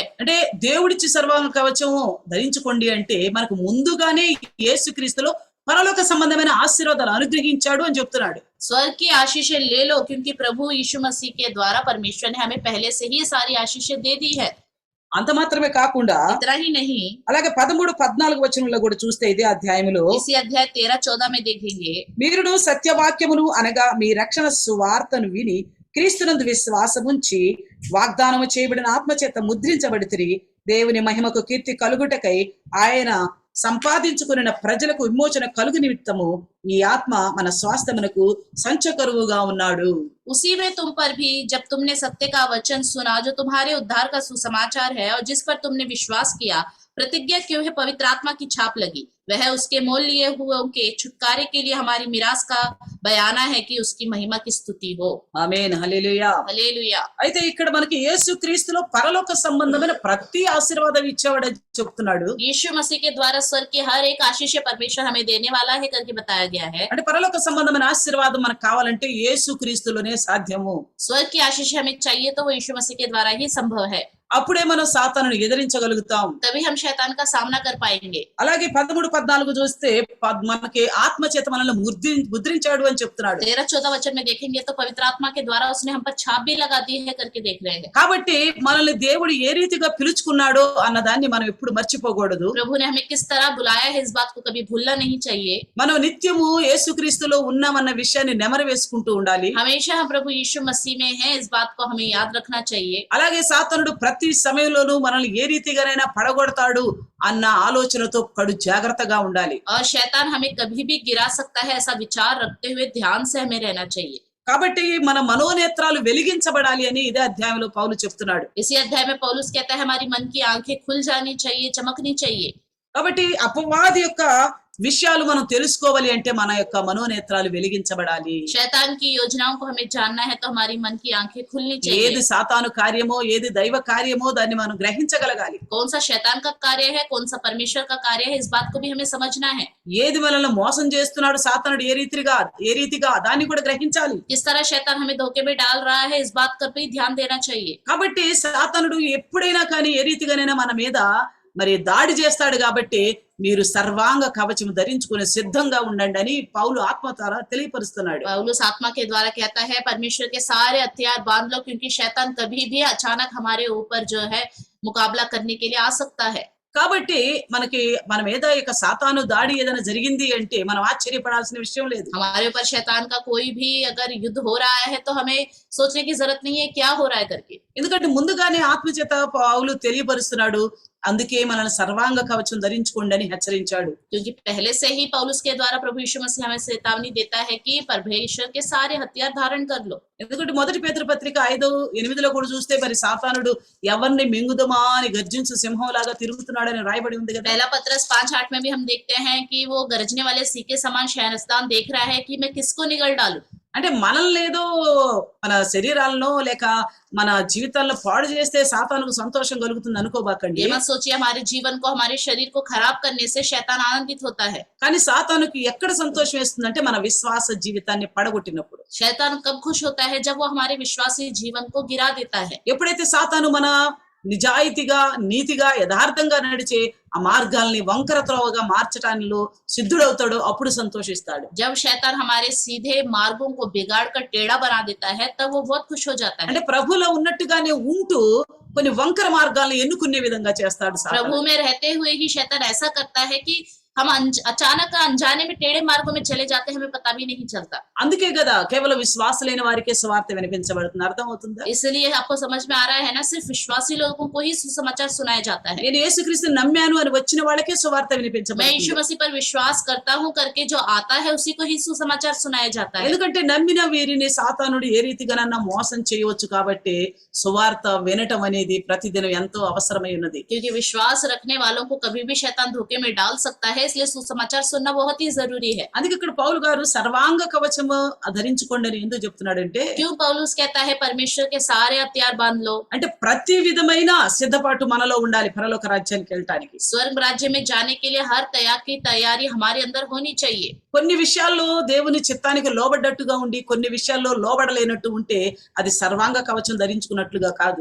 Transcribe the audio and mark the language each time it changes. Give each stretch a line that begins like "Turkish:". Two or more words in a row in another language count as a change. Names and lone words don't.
Telugu: అంటే దేవుడిచ్చి సర్వాంగ కవచము ధరించుకోండి అంటే మనకు ముందుగానే యేసుక్రీస్తులో పరలోక సంబంధమైన ఆశీర్వాదాలు అనుగ్రహించాడు అని చెప్తున్నాడు.
Hindi: स्वर्ग की आशीषें ले लो, क्योंकि प्रभु यीशु मसीह के द्वारा परमेश्वर ने हमें पहले से ही सारी आशीषें दे दी है।
Telugu: అంత మాత్రమే కాకుండా
Hindi: इतना ही नहीं,
Telugu: అలాగే 13, 14 వచనంలో కూడా చూస్తే ఇదే అధ్యాయంలో
Hindi: इसी अध्याय 13, 14 में देखेंगे,
Telugu: మీరును సత్యవాక్యమును అనగా మీ రక్షణ సువార్తను విని క్రీస్తునందు విశ్వాసముంచి వాగ్దానము చేయబడిన ఆత్మచేత ముద్రించబడితిరి. దేవుని మహిమకు కీర్తి కలుగుటకై ఆయన సంపాదించుకున్న ప్రజలకు విమోచన కలుగు నిమిత్తము ఈ ఆత్మ మన స్వాస్థ్యమునకు సంచకరువుగా ఉన్నాడు.
Hindi: उसी में तुम पर भी जब तुमने सत्य का वचन सुना जो तुम्हारे उद्धार का सुसमाचार है और जिस पर तुमने विश्वास किया, प्रतिज्ञा क्यों है पवित्र आत्मा की छाप लगी। वह उसके मोल लिए हुए के छुटकारे के लिए हमारी मिरास का बयाना है कि उसकी महिमा की स्तुति हो।
Telugu: ఆమేన్, హల్లెలూయా.
Hindi: हालेलुया।
Telugu: అయితే ఇక్కడ మనకి యేసు క్రీస్తులో పరలోక సంబంధమైన ప్రతి ఆశీర్వాదం ఇచ్చేవాడని చెప్తున్నాడు.
Hindi: यीशु मसीह के द्वारा स्वर्ग के हर एक आशीष परमेश्वर हमें देने वाला है करके बताया गया है।
Telugu: అంటే పరలోక సంబంధమైన ఆశీర్వాదం మనకు కావాలంటే యేసు క్రీస్తులోనే సాధ్యము.
Hindi: स्वर्ग की आशीष हमें चाहिए तो वो यीशु मसीह के द्वारा ही संभव है,
Telugu: అప్పుడే మనం సాతానుని ఎదిరించగలుగుతాం.
Hindi: तभी हम शैतान का सामना कर पाएंगे।
Telugu: అలాగే 13, 14 చూస్తే మనకి ఆత్మ చేత మనల్ని ముద్రించాడు అని చెప్తున్నాడు.
Hindi: 13, 14 वचन में देखेंगे तो पवित्र आत्मा के द्वारा उसने हम पर छाप भी लगा दी है करके देख रहे हैं।
Telugu: కాబట్టి మనల్ని దేవుడు ఏ రీతిగా పిలుచుకున్నాడో అన్న దాన్ని మనం ఎప్పుడు మర్చిపోకూడదు.
Hindi: प्रभु ने हमें किस तरह बुलाया है इस बात को कभी भूलना नहीं चाहिए।
Telugu: మనం నిత్యము యేసుక్రీస్తులో ఉన్నామన్న విషయాన్ని నెమరు వేసుకుంటూ ఉండాలి.
Hindi: हमेशा हम प्रभु यीशु मसीह में हैं इस बात को हमें याद रखना चाहिए।
Telugu: అలాగే సాతానుడు ప్రతి సమయంలోనూ మనల్ని ఏ రీతిగానైనా పడగొడతాడు అన్న ఆలోచనతో కడు జాగ్రత్తగా ఉండాలి.
Hindi: और शैतान हमें कभी भी गिरा सकता है ऐसा विचार रखते हुए ध्यान से हमें रहना चाहिए।
Telugu: కాబట్టి మన మనోనేత్రాలు వెలిగించబడాలి అని ఇదే అధ్యాయంలో పౌలు చెప్తున్నాడు.
Hindi: इसी अध्याय में पौलुस कहता है हमारी मन की आंखें खुल जानी चाहिए, चमकनी चाहिए।
Telugu: కాబట్టి అపవాది యొక్క విషయాలు మనం తెలుసుకోవాలి అంటే మన యొక్క మనోనేత్రాలు వెలిగించబడాలి.
Hindi: शैतान की योजनाओं को हमें जानना है तो हमारी मन की आंखें खुलनी
Telugu: ఏది
Hindi: चाहिए।
Telugu: సాతాను కార్యమో ఏది దైవ కార్యమో దాన్ని మనం గ్రహించగలగాలి.
Hindi: कौन सा शैतान का कार्य है, कौन सा परमेश्वर का कार्य है, इस बात को भी हमें समझना है।
Telugu: ఏది మనల్ని మోసం చేస్తున్నాడు సాతానుడు ఏ రీతిగా దాన్ని కూడా గ్రహించాలి.
Hindi: किस तरह शैतान हमें धोखे में डाल रहा है इस बात पर भी ध्यान देना चाहिए।
Telugu: కాబట్టి సాతానుడు ఎప్పుడైనా కానీ ఏ రీతిగానైనా మన మీద మరి దాడి చేస్తాడు. కాబట్టి మీరు సర్వాంగ కవచం ధరించుకునే సిద్ధంగా ఉండండి అని పౌలు ఆత్మ ద్వారా తెలియపరుస్తున్నాడు.
Hindi: पौलुस आत्मा के द्वारा कहता है परमेश्वर के सारे हथियार बांध लो, क्योंकि शैतान कभी भी अचानक हमारे ऊपर जो है मुकाबला करने के लिए आ सकता है।
Telugu: కాబట్టి మన మీద ఇక సాతాను దాడి ఏదైనా జరిగింది అంటే మనం ఆశ్చర్యపడాల్సిన విషయం లేదు.
Hindi: हमारे ऊपर शैतान का कोई भी अगर युद्ध हो रहा है तो हमें सोचने की जरूरत नहीं है क्या हो रहा है करके,
Telugu: ఎందుకంటే ముందుగానే ఆత్మచేత పౌలు తెలియపరుస్తున్నాడు. అందుకే మనల్ని సర్వాంగ కవచం ధరించుకోండి అని హెచ్చరించాడు.
Hindi: क्योंकि पहले से ही पौलुस के द्वारा प्रभु यीशु मसीह हमें चेतावनी देता है कि परमेश्वर के सारे हथियार धारण कर लो।
Telugu: ఎందుకంటే 1 పేతురు పత్రిక 5:8 కూడా చూస్తే మరి సాతానుడు ఎవరిని మింగుదమా అని గర్జించు సింహం లాగా తిరుగుతున్నాడని రాయబడి ఉంది కదా.
Hindi: पहला पत्रस 5:8 में भी हम देखते हैं कि वो गरजने वाले सिंह के समान शहरस्तान देख रहा है कि मैं किसको निगल डालूं।
Telugu: అంటే మనల్ని ఏదో మన శరీరాలను లేక మన జీవితాల్లో పాడు చేస్తే సాతానుకు సంతోషం కలుగుతుంది అనుకోబాకండి.
Hindi: ये मत सोचिए हमारे जीवन को, हमारे शरीर को खराब करने से शैतान आनंदित होता है।
Telugu: కానీ సాతానుకి ఎక్కడ సంతోషం వేస్తుందంటే మన విశ్వాస జీవితాన్ని పడగొట్టినప్పుడు.
Hindi: शैतान कब खुश होता है? जब वो हमारे विश्वासी जीवन को गिरा देता है।
Telugu: ఎప్పుడైతే సాతాను మన నిజాయితీగా నీతిగా యథార్థంగా నడిచే ఆ మార్గాల్ని వంకర త్రోవగా మార్చటానిలో సిద్ధుడవుతాడో అప్పుడు సంతోషిస్తాడు.
Hindi: जब शैतान हमारे सीधे मार्गों को बिगाड़ कर टेढ़ा बना देता है तब वो बहुत खुश हो जाता है।
Telugu: అంటే ప్రభులో ఉన్నట్టుగానే ఉంటూ కొన్ని వంకర మార్గాల్ని ఎన్నుకునే విధంగా చేస్తాడు సాతాను.
Hindi: प्रभु में रहते हुए ही शैतान ऐसा करता है कि हम अचानक अनजाने में टेढ़े मार्गों में चले जाते हैं, हमें पता भी नहीं चलता।
Telugu: అందుకే కదా కేవలం విశ్వాసులైన వారికే సువార్త వినిపించబడుతుంది. అర్థమవుతుందా?
Hindi: इसलिए आपको समझ में आ रहा है ना, सिर्फ विश्वासी लोगों को ही सुसमाचार सुनाया जाता है।
Telugu: నేను యేసుక్రీస్తుని నమ్మాను అని వచ్చిన వాళ్ళకే సువార్త
Hindi: मैं यीशु
Telugu: వినిపించబడుతుంది.
Hindi: मसीह पर विश्वास करता हूँ करके जो आता है उसी को ही सुसमाचार सुनाया जाता है।
Telugu: ఎందుకంటే నమ్మిన వీరిని సాతానుడు ఏ రీతిగానన్నా మోసం చేయవచ్చు కాబట్టి సువార్త వినటం అనేది ప్రతిదినం ఎంతో అవసరమై ఉన్నది.
Hindi: क्योंकि विश्वास रखने वालों को कभी भी शैतान धोखे में डाल सकता है, इसलिए सुसमाचार सुनना बहुत ही जरूरी है।
Telugu: అందుకే ఇక్కడ పౌలు గారు సర్వాంగ కవచము ధరించుకోండి అని ఎందుకు చెప్తున్నాడంటే,
Hindi: क्यों पौलुस कहता है परमेश्वर के सारे हथियार बांध लो?
Telugu: అంటే ప్రతి విధమైన సిద్ధపాటు మనలో ఉండాలి పరలోక రాజ్యానికి వెళ్ళటానికి.
Hindi: स्वर्ग राज्य में जाने के लिए हर तरह की तैयारी हमारे अंदर होनी चाहिए।
Telugu: కొన్ని విషయాల్లో దేవుని చిత్తానికి లోబడ్డట్టుగా ఉండి కొన్ని విషయాల్లో లోబడలేనట్టు ఉంటే అది సర్వాంగ కవచం ధరించుకున్నట్లుగా కాదు.